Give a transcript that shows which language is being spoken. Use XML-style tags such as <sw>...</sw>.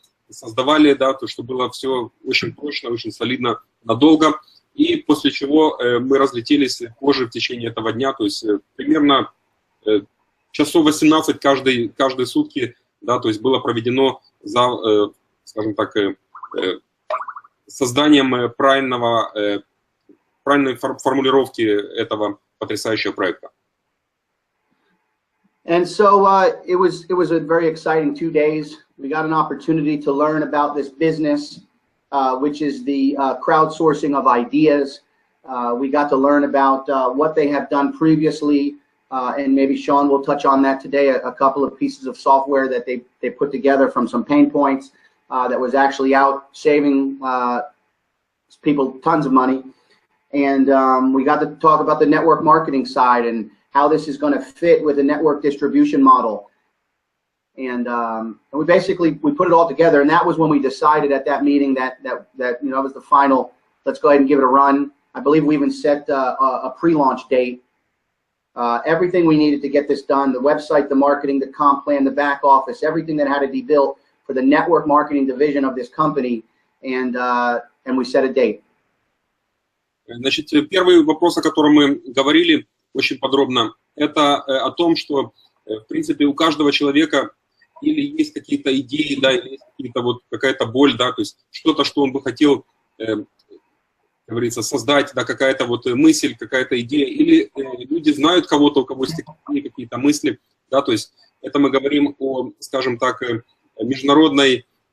<ru>создавали, да, то, что было все очень прочно, очень солидно, надолго, и после чего мы разлетелись позже в течение этого дня, то есть примерно часов 18 каждые сутки, да, то есть было проведено за, скажем так, созданием правильной формулировки этого потрясающего проекта.</ru> <en>And so it was a very exciting 2 days. We got an opportunity to learn about this business, which is the crowdsourcing of ideas. We got to learn about what they have done previously. And maybe Sean will touch on that today, a couple of pieces of software that they put together from some pain points that was actually out saving people tons of money. And we got to talk about the network marketing side and how this is going to fit with the network distribution model. And we put it all together, and that was when we decided at that meeting that you know, it was the final, let's go ahead and give it a run. I believe we even set a pre-launch date. Everything we needed to get this done, the website, the marketing, the comp plan, the back office, everything that had to be built for the network marketing division of this company, and we set a date.</en> <ru>Значит, первый вопрос, о котором мы говорили очень подробно, это о том, что, в принципе, у каждого человека или есть какие-то идеи, да, или есть какие-то вот какая-то боль, да, то есть что-то, что он бы хотел, как говорится, создать, да, какая-то вот мысль, какая-то идея, или люди знают кого-то, у кого есть какие-то мысли, да, то есть это мы говорим о, скажем так, международной,</ru>